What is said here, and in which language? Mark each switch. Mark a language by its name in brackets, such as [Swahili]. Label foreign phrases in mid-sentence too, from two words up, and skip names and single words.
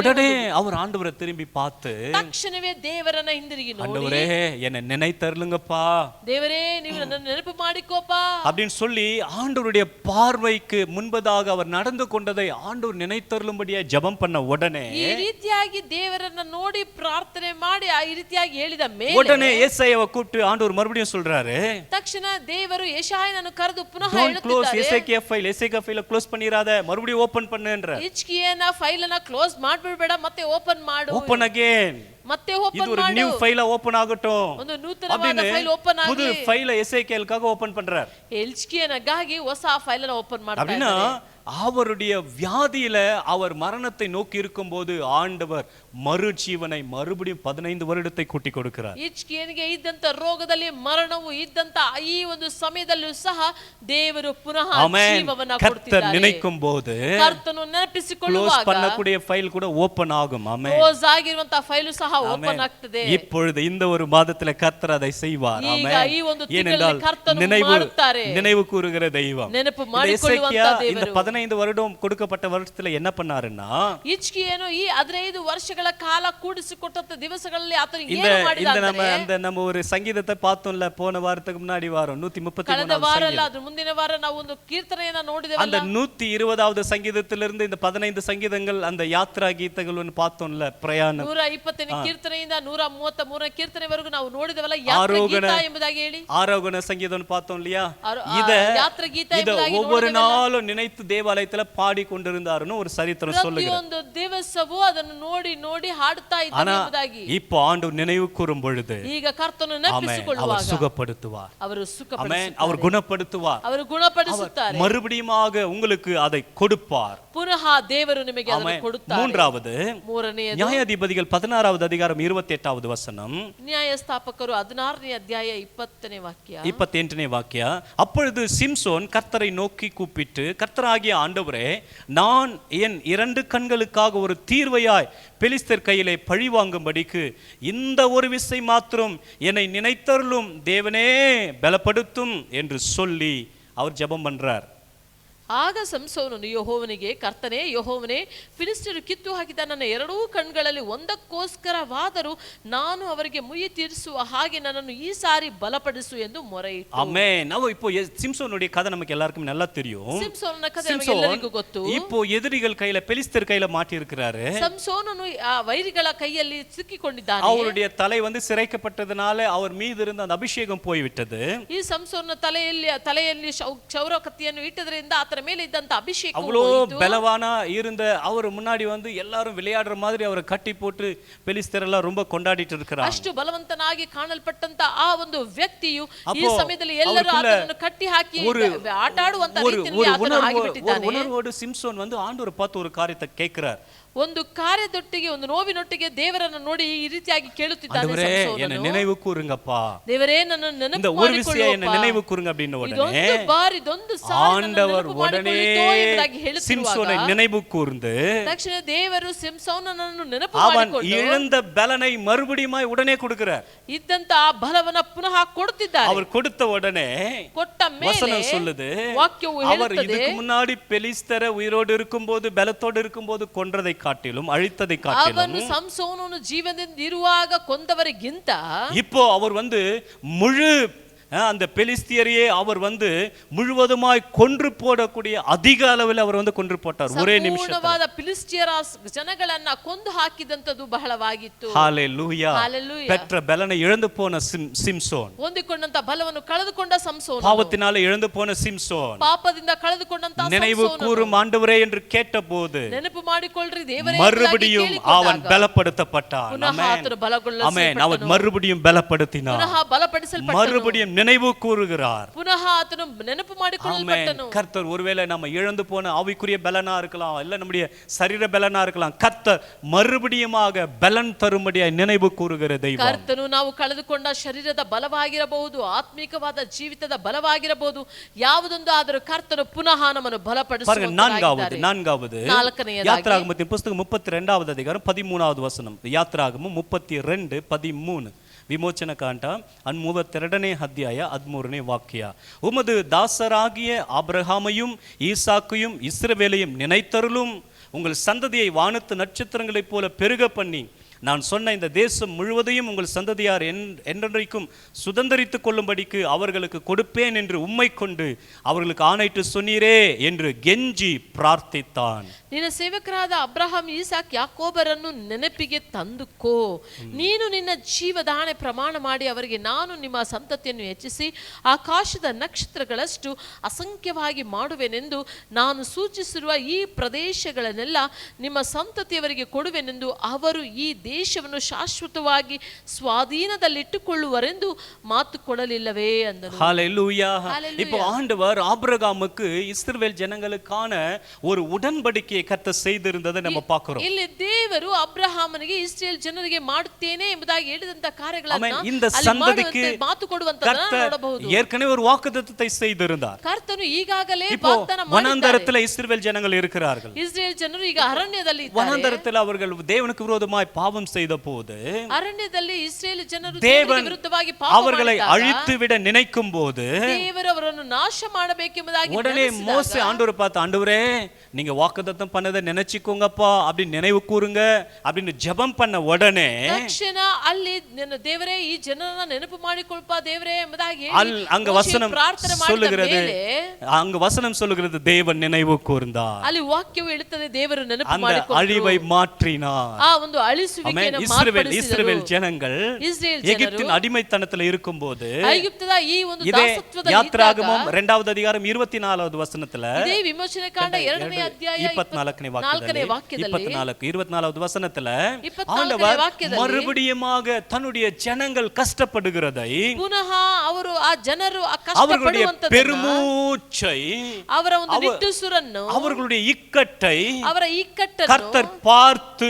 [Tamil] உடனே அவர் ஆண்டவரை திரும்பி பார்த்து [Kannada] ತಕ್ಷಣವೇ ದೇವರನ್ನ ಹಿಂದಿರುಗಿ ನೋಡಿ, [Tamil] ஆண்டவரே என்னை நினைத்தருளுங்கப்பா, [Kannada] ದೇವರೇ ನೀವು ನನ್ನನ್ನು ನೆನಪು ಮಾಡಿಕೋಪಾ [Tamil] அப்படின்னு சொல்லி ஆண்டவருடைய பார்வைக்கு முன்பதாக அவர் நடந்து கொண்டதை ஆண்டவர் நினைத்தருளும்படியா ஜெபம் பண்ண உடனே [Kannada] ಈ ರೀತಿಯಾಗಿ ದೇವರನ್ನ ನೋಡಿ ಪ್ರಾರ್ಥನೆ ಮಾಡಿ ಈ ರೀತಿಯಾಗಿ ಹೇಳಿದ ಮೇಲೆ [Tamil] உடனே ஏசாயாவை கூப்பிட்டு ஆண்டவர் மறுபடியும் சொல்றாரு, [Kannada] ತಕ್ಷಣ ದೇವರು ಯೆಶಾಯನನ್ನು ಕರೆದು ಪುನಃ [Tamil] க்ளோஸ் [Kannada] ಹೇಳುತ್ತಿದ್ದಾರೆ, [Tamil] எசேக்கியா [English] file close [Tamil] பண்ணிராத, மறுபடியும் ஓபன் பண்ணுன்ற. [Kannada] ಹಿಜ್ಕೀಯನ ಫೈಲ್ ಅನ್ನು ಕ್ಲೋಸ್ ಮಾಡ್ಬಿಡಬೇಡ, ಮತ್ತೆ ಓಪನ್ ಮಾಡು. [English] open again, [Kannada] ಮತ್ತೆ [Tamil] இது [Kannada] ಓಪನ್ [Tamil] ஒரு [Kannada] ಮಾಡು. [English] new file open ஆகட்டும். [Kannada] ಒಂದು ನೂತನವಾದ [English] file open [Tamil] புது [Kannada] ಆಗಲಿ. [Tamil] ஃபைல எசேக்கியலுக்காக ஓபன் பண்றார். [Kannada] ಹಿಜ್ಕೀಯನಿಗಾಗಿ ಹೊಸ ಫೈಲ್ ಅನ್ನು ಓಪನ್ ಮಾಡ್ತಾರೆ. [Tamil] அப்படினா அவருடைய வியாதியில அவர் மரணத்தை நோக்கி இருக்கும்போது ஆண்டவர் மறுஜீவனை மறுபடியும் 15 வருடத்தை கூட்டி கொடுக்கிறார். [Kannada] ಹಿಜ್ಕೀಯನಿಗೆ ಇದ್ದಂತ ರೋಗದಲ್ಲಿ ಮರಣವು ಇದ್ದಂತ ಈ ಒಂದು ಸಮಯದಲ್ಲೂ ಸಹ ದೇವರು ಪುನಃ ಜೀವವನ್ನ ಕೊಡ್ತಿದ್ದಾರೆ. [Tamil] கர்த்தர் நினைக்கும் போது [Kannada] ಕರ್ತನು ನೆನಪಿಸಿಕೊಳ್ಳುವಾಗ [Tamil] க்ளோஸ் பண்ணக்கூடிய ஃபைல் கூட ஓபன் ஆகும். ஆமென். [Kannada] ಕ್ಲೋಸ್ ಆಗಿರುವಂತ ಫೈಲ್ ಸಹ ಓಪನ್ ಆಗ್ತದೆ. [Tamil] இப்பொழுது இந்த ஒரு மாதத்துல கர்த்தர் அதை செய்வார். [Kannada] ಈಗ [Tamil] ஆமென். [Kannada] ಈ ಒಂದು ತಿಂಗಳಲ್ಲಿ ಕರ್ತನು ಮಾಡುತ್ತಾರೆ. [Tamil] நினைவு கூறுகிற தெய்வம். [Kannada] ನೆನಪು ಮಾಡಿಕೊಳ್ಳುವಂತ [Tamil] இந்த [Kannada] ದೇವರು. [Tamil] 15 வருடம் கொடுக்கப்பட்ட வருஷத்துல என்ன பண்ணாருன்னா, [Kannada] ಹಿಜ್ಕೀಯನು ಈ 15 ವರ್ಷಗಳ ಕಾಲ ಕೂಡಿಸಿಕೊಟ್ಟಂತ ದಿವಸಗಳಲ್ಲಿ ಆತನು [Tamil] இந்த [Kannada] ಏನು ಮಾಡಿದ [Tamil] இந்த [Kannada] ಅಂದ್ರೆ, [Tamil] நம்ம ஒரு சங்கீதத்தை பார்த்தோம்ல போன வாரத்துக்கு முன்னாடி வாரம் [Kannada] ಕಳೆದ ವಾರ 133 ಅಲ್ಲ ಅದ್ರ ಮುಂದಿನ ವಾರ ನಾವು ಒಂದು ಕೀರ್ತನೆಯನ್ನ ನೋಡಿದೆವಲ್ಲ. [Tamil] அந்த 120வது சங்கீதத்திலிருந்து இந்த 15 சங்கீதங்கள் அந்த யாத்ரா கீதங்கள்னு பார்த்தோம்ல, பிரயாணம். [Kannada] 120ನೇ ಕೀರ್ತನೆಯಿಂದ 133ನೇ ಕೀರ್ತನೆವರೆಗೂ ನಾವು ನೋಡಿದೆವಲ್ಲ, ಯಾತ್ರಾ ಗೀತ ಎಂಬುದಾಗಿ ಹೇಳಿ. [Tamil] ஆரோகண சங்கீதம் பார்த்தோம் இல்லையா? [Kannada] ಇದ ಯಾತ್ರಾ ಗೀತ ಎಂಬುದಾಗಿ [Tamil] ஒவ்வொரு நாளும் நினைத்து தேவாலயத்துல பாடி கொண்டிருந்தாருன்னு ஒரு சரித்திரம் சொல்லுகிறது. [Kannada] ಪ್ರತಿಯೊಂದು ದಿವಸವೂ ಅದನ್ನು ನೋಡಿ ನೋಡಿ ಹಾಡುತ್ತಾ ಇದ್ದಾನೆ ಎಂಬುದಾಗಿ. [Tamil] இப்போ ஆண்டவர் நினைவு கூறும் பொழுது [Kannada] ಈಗ ಕರ್ತನು [Tamil] அவர் [Kannada] ನೆನಪಿಸಿಕೊಳ್ಳುವಾಗ [Tamil] சுகப்படுத்துவார், [Kannada] ಅವರು [Tamil] அவர் [Kannada] ಸುಖಪಡಿಸುತ್ತಾರೆ, [Tamil] குணப்படுத்துவார், [Kannada] ಅವರು ಗುಣಪಡಿಸುತ್ತಾರೆ, [Tamil] மறுபடியுமாக உங்களுக்கு அதை கொடுப்பார். [Kannada] ಪುನಃ ದೇವರು ನಿಮಗೆ ಅದನ್ನು ಕೊಡುತ್ತಾರೆ. [Tamil] மூன்றாவது, [Kannada] ಮೂರನೆಯದು [Tamil] நியாயாதிபதிகள் 16வது அதிகாரம் 28வது வசனம், [Kannada] ನ್ಯಾಯಸ್ಥಾಪಕರು 16ನೇ ಅಧ್ಯಾಯ 20ನೇ ವಾಕ್ಯ, 28ನೇ வாக்கிய. [Tamil] அப்பொழுது சிம்சோன் கர்த்தரை நோக்கி கூப்பிட்டு, கர்த்தராகிய ஆண்டவரே, நான் என் 2 கண்களுக்காக ஒரு தீர்வையாய் பெலிஸ்தர் கையிலே பழி வாங்கும்படிக்கு இந்த ஒரு விசை மாத்திரம் என்னை நினைத்தருளும் தேவனே, பலப்படுத்தும் என்று சொல்லி அவர் ஜெபம் பண்றார். [Kannada] ಆಗ ಸಂಸೋನನು ಯೆಹೋವನಿಗೆ, ಕರ್ತನೇ ಯೆಹೋವನೇ, ಫಿಲಿಸ್ಟಿಯರು ಕಿತ್ತು ಹಾಕಿದ ನನ್ನ 2 ಕಣ್ಗಳಲ್ಲಿ ಒಂದಕ್ಕೋಸ್ಕರವಾದರೂ ನಾನು ಅವರಿಗೆ ಮುಯ್ಯಿ ತೀರಿಸುವ ಹಾಗೆ ನನ್ನನ್ನು ಈ ಸಾರಿ ಬಲಪಡಿಸು ಎಂದು ಮೊರೆಯಿಟ್ಟು. [Tamil] ஆமென். ನಾವು இப்போ சிம்சோனுடைய கதை நமக்கு எல்லாருக்கும் நல்லா தெரியும். [Kannada] ಸಿಂಸೋನನ ಕಥೆ ನಮಗೆಲ್ಲರಿಗೂ ಗೊತ್ತು. [Tamil] இப்போ எதிரிகள் கையில பெலிஸ்தர் கையில மாட்டி இருக்கிறாரு. [Kannada] ಸಂಸೋನನು ಆ ವೈರಿಗಳ ಕೈಯಲ್ಲಿ ಸಿಕ್ಕಿಕೊಂಡಿದ್ದಾನೆ. [Tamil] அவருடைய தலை சிரைக்கப்பட்டதனால அவர் மீது இருந்த அந்த அபிஷேகம் போய்விட்டது. [Kannada] ಈ ಸಂಸೋನನ ತಲೆಯಲ್ಲಿ ಕ್ಷೌರ ಕತ್ತಿಯನ್ನು ಇಟ್ಟದರಿಂದ ಆತನ ಮೇಲೆ ಇದ್ದಂತ ಅಭಿಷೇಕ [Tamil] அவ்வளோ பலவானா இருந்த அவர் முன்னாடி எல்லாரும் விளையாடுற மாதிரி அவரை கட்டி போட்டு பெலிஸ்தர் எல்லாம் ரொம்ப கொண்டாடிட்டு இருக்கிறாங்க. [Kannada] ಅಷ್ಟು ಬಲವಂತನಾಗಿ ಕಾಣಲ್ಪಟ್ಟಂತ ಆ ಒಂದು ವ್ಯಕ್ತಿಯು ಈ ಸಮಯದಲ್ಲಿ ಎಲ್ಲರೂ ಆತನನ್ನು ಕಟ್ಟಿ ಹಾಕಿ ಆಟ ಆಡುವಂತ ರೀತಿಯಲ್ಲಿ ಆತನು ಆಗಿಬಿಟ್ಟಿದ್ದಾನೆ. [Tamil] உணர்வோடு சிம்சோன் ஆண்டவரை பார்த்து ஒரு காரியத்தை கேட்கிறார். [Kannada] ಒಂದು ಕಾರ್ಯದೊಟ್ಟಿಗೆ, ಒಂದು ನೋವಿನೊಟ್ಟಿಗೆ ದೇವರನ್ನು ನೋಡಿ ಈ ರೀತಿಯಾಗಿ ಕೇಳುತ್ತಿದ್ದಾನೆ. [Tamil] என்ன நினைவு கூறுங்கப்பா, [Kannada] ದೇವರೇ ನನ್ನನ್ನು ನೆನಪು [Tamil] இந்த ஒரு விஷயம் என்ன [Kannada] ಮಾಡಿಕೊಳ್ಳು, [Tamil] நினைவு கூறுங்க அப்படின உடனே [Kannada] ಇದೊಂದು ಬಾರಿ ಇದೊಂದು ಸಾರಿ [Tamil] ஆண்டவர் உடனே சிம்சோனை நினைவு கூர்ந்து [Kannada] ತಕ್ಷಣ ದೇವರು ಸಿಂಸೋನನನ್ನು ನೆನಪು [Tamil] அவன் [Kannada] ಮಾಡಿಕೊಂಡು [Tamil] இழந்த பலனை மறுபடியும் உடனே கொடுக்கிறார். [Kannada] ಇದ್ದಂತ ಆ ಬಲವನ್ನ ಪುನಃ ಕೊಡುತ್ತಿದ್ದಾರೆ. [Tamil] அவர் கொடுத்த உடனே [Kannada] ಕೊಟ್ಟ ಮೇಲೆ [Tamil] வசனம் சொல்லுது, [Kannada] ವಾಕ್ಯವು [Tamil] அவர் [Kannada] ಹೇಳುತ್ತದೆ, [Tamil] இதுக்கு முன்னாடி பெலிஸ்தரை உயிரோடு இருக்கும்போது பலத்தோடு இருக்கும்போது கொன்றதை காட்டிலும் அழித்ததை காட்டிலும் [Kannada] ಅವನು ಸಂಸೋನನು ಜೀವನದಿಂದ ಇರುವಾಗ ಕೊಂದವರಿಗಿಂತ [Tamil] இப்போ அவர் முழு அந்த பெலிஸ்தியரையே அவர் முழுவதுமாய் கொன்று போடக்கூடிய அதிக அளவில் அவர் கொன்று போட்டார் ஒரே நிமிஷத்துல. [Kannada] ಸಂಪೂರ್ಣವಾದ ಫಿಲಿಸ್ಟಿಯರ ಜನಗಳನ್ನ ಕೊಂದು ಹಾಕಿದಂತದು ಬಹಳವಾಗಿತ್ತು. [Tamil] ஹalleluya. ஹalleluya. பெற்ற பலனை இழந்து போன சிம்சோன், [Kannada] ಹೊಂದಿಕೊಂಡಂತ ಬಲವನ್ನು ಕಳೆದುಕೊಂಡ ಸಂಸೋನ, [Tamil] பாவத்தினால இழந்து போன சிம்சோன் [Kannada] ಪಾಪದಿಂದ ಕಳೆದುಕೊಂಡಂತ [Tamil] நினைவு கூறும் ஆண்டவரே என்று கேட்டபோது [Kannada] ನೆನಪು ಮಾಡಿಕೊಳ್ಳ್ರಿ ದೇವರೇ [Tamil] மறுபடியும் அவன் பலப்படுத்தப்பட்டான். [Kannada] ಪುನಃ ಆತನು ಬಲಗೊಳ್ಳಲ್ಪಟ್ಟನು. [Tamil] ஆமென். அவன் மறுபடியும் பலப்படுத்தினான், [Kannada] ಪುನಃ ಬಲಪಡಿಸಲ್ಪಟ್ಟನು, [Tamil] மறுபடியும் நினைவு கூறுகிறார். [Kannada] ಪುನಃ ಆತನು ನೆನಪು ಮಾಡಿಕೊಳ್ಳಲ್ಪಟ್ಟನು. [Tamil] கர்த்தர் ஒருவேளை நம்ம இழந்து போன ஆவிக்குரிய பலனா இருக்கலாம், இல்ல நம்முடைய சரீர பலனா இருக்கலாம், கர்த்தர் மறுபடியுமாக பலன் தரும்படியாய் நினைவு கூறுகிற தெய்வம். [Kannada] ಕರ್ತನು ನಾವು ಕಳೆದುಕೊಂಡ ಶರೀರದ ಬಲವಾಗಿರಬಹುದು, ಆತ್ಮಿಕವಾದ ಜೀವಿತದ ಬಲವಾಗಿರಬಹುದು, ಯಾವುದೊಂದು ಆದರೂ ಕರ್ತನು ಪುನಃ ನಮ್ಮನ್ನು ಬಲಪಡಿಸುವ. [Tamil] நான்காவது யாத்ராகமத்தின் புத்தகம் 32வது அதிகாரம் 13வது வசனம். [Kannada] யாத்ராகமம் 32:13 ವಿಮೋಚನ ಕಾಂಡ 32ನೇ ಅಧ್ಯಾಯ 13ನೇ ವಾಕ್ಯ. [Tamil] உமது தாசராகிய ஆபிரகாமையும் ஈசாக்கையும் இஸ்ரவேலையும் நினைத்தருளும், உங்கள் சந்ததியை வானத்து நட்சத்திரங்களைப் போல பெருக பண்ணி நான் சொன்ன இந்த தேசம் முழுவதையும் உங்கள் சந்ததியார் என்றென்றைக்கும் சுதந்தரித்துக் கொள்ளும்படிக்கு அவர்களுக்கு கொடுப்பேன் என்று உம்மை கொண்டு அவர்களுக்கு ஆணையிட்டு சொன்னீரே என்று கெஞ்சி பிரார்த்தித்தான். [Kannada] ನಿನ್ನ ಸೇವಕರಾದ ಅಬ್ರಹಾಂ, ಈಸಾಕ್, ಯಾಕೋಬರನ್ನು ನೆನಪಿಗೆ ತಂದುಕೋ. ನೀನು ನಿನ್ನ ಜೀವದಾಣೆ ಪ್ರಮಾಣ ಮಾಡಿ ಅವರಿಗೆ, ನಾನು ನಿಮ್ಮ ಸಂತತಿಯನ್ನು ಹೆಚ್ಚಿಸಿ ಆಕಾಶದ ನಕ್ಷತ್ರಗಳಷ್ಟು ಅಸಂಖ್ಯವಾಗಿ ಮಾಡುವೆನೆಂದು ನಾನು ಸೂಚಿಸಿರುವ ಈ ಪ್ರದೇಶಗಳನ್ನೆಲ್ಲ ನಿಮ್ಮ ಸಂತತಿಯವರಿಗೆ ಕೊಡುವೆನೆಂದು ಅವರು ಈ ದೇಶವನ್ನು ಶಾಶ್ವತವಾಗಿ ಸ್ವಾಧೀನದಲ್ಲಿಟ್ಟುಕೊಳ್ಳುವರೆಂದು ಮಾತು ಕೊಡಲಿಲ್ಲವೇ ಅಂದನು. [Tamil] ஹல்லேலூயா. இப்போ ஆண்டவர் ஆபிரகாமுக்கு இஸ்ரவேல் ஜனங்களுக்கான ஒரு உடன்படிக்கையை கர்த்தர் செய்திருந்ததை நம்ம பார்க்கிறோம். [Kannada] ಇಲ್ಲಿ ದೇವರು ಅಬ್ರಹಾಮನಿಗೆ ಇಸ್ರಾಯೇಲ್ ಜನರಿಗೆ ಮಾಡುತ್ತೇನೆ ಎಂಬುದಾಗಿ ಹೇಳಿದಂತ ಕಾರ್ಯಗಳನ್ನು [Tamil] இந்த சந்ததிக்கு [Kannada] ಮಾತು ಕೊಡುವಂತದನ್ನ ನೋಡಬಹುದು. [Tamil] ஏற்கனவே ஒரு வாக்குத்தத்தத்தை செய்திருந்தார். [Kannada] ಕರ್ತನು ಈಗಾಗಲೇ [Tamil] இப்போ [Kannada] ವಾಗ್ದಾನ ಮಾಡಿದ್ದಾರೆ. [Tamil] வனாந்தரத்தில் இஸ்ரவேல் ஜனங்கள் இருக்கிறார்கள். [Kannada] ಇಸ್ರಾಯೇಲ್ ಜನರು ಈಗ ಅರಣ್ಯದಲ್ಲಿ ಇದ್ದಾರೆ. [Tamil] வனாந்தரத்தில் அவர்கள் தேவனுக்கு விரோதமாய் பாவம் பாவம் செய்த போது [Kannada] ಅರಣ್ಯದಲ್ಲಿ ಇಸ್ರೇಲ್ ಜನರು [Tamil] தேவன் [Kannada] ವಿರುದ್ಧವಾಗಿ ಪಾಪ [Tamil] அவர்களை [Kannada] ಮಾಡಿದಾಗ [Tamil] அழித்து விட நினைக்கும் போது [Kannada] ದೇವರು ಅವರನ್ನು ನಾಶ ಮಾಡಬೇಕೆಂಬುದಾಗಿ [Tamil] உடனே மோசே ஆண்டவரை பார்த்து, ஆண்டவரே நீங்க வாக்குத்தத்தம் பண்ணதை நினைச்சுக்கோங்கப்பா அப்படின்னு நினைவு கூறுங்க அப்படின்னு ஜெபம் பண்ண உடனே [Kannada] ತಕ್ಷಣ ಅಲ್ಲಿ ದೇವರೇ ಈ ಜನರನ್ನ ನೆನಪು ಮಾಡಿಕೊಳ್ಳಪ್ಪ ದೇವರೇ ಎಂಬುದಾಗಿ [Tamil] அங்க வசனம் சொல்லுகிறது, அங்க வசனம் சொல்லுகிறது தேவன் நினைவு கூர்ந்தார். [Kannada] ಅಲ್ಲಿ ವಾಕ್ಯವು ಹೇಳುತ್ತದೆ ದೇವರು ನೆನಪು [Tamil] அந்த [Kannada] ಮಾಡಿಕೊಂಡರು, [Tamil] அழிவை மாற்றினார். [Kannada] ಆ ಒಂದು ಅಳಿಸುವಿಕೆಯನ್ನು [Tamil] இஸ்ரவேல் ஜனங்கள் எகிப்தின் அடிமைத்தனத்துல இருக்கும்போது [Kannada] ಐಗುಪ್ತದ ಈ ಒಂದು [Tamil] இதே [Kannada] ದಾಸತ್ವದ [Tamil] யாத்ராகமம் 2வது அதிகாரம் 24வது வசனத்துல [Kannada] ಇದೇ ವಿಮೋಚನೆ ಕಾಂಡ 2ನೇ ಅಧ್ಯಾಯ 24ನೇ 4ನೇ ವಾಕ್ಯದಲ್ಲಿ [Tamil] 24வது வசனத்துல ஆண்டவர் மறுபடியுமாக தன்னுடைய ஜனங்கள் கஷ்டப்படுகிறதை, [Kannada] ಪುನಃ ಅವರು ಆ ಜನರು [Tamil] அவர்களுடைய [Kannada] ಕಷ್ಟಪಡುವಂತದ್ದನ್ನ, [Tamil] பெருமூச்சை, [Kannada] ಅವರ ಒಂದು ನಿಟ್ಟುಸಿರನ್ನು, [Tamil] அவர்களுடைய இக்கட்டை [Kannada] ಅವರ ಇಕ್ಕಟ್ಟನ್ನು [Tamil] கர்த்தர் பார்த்து,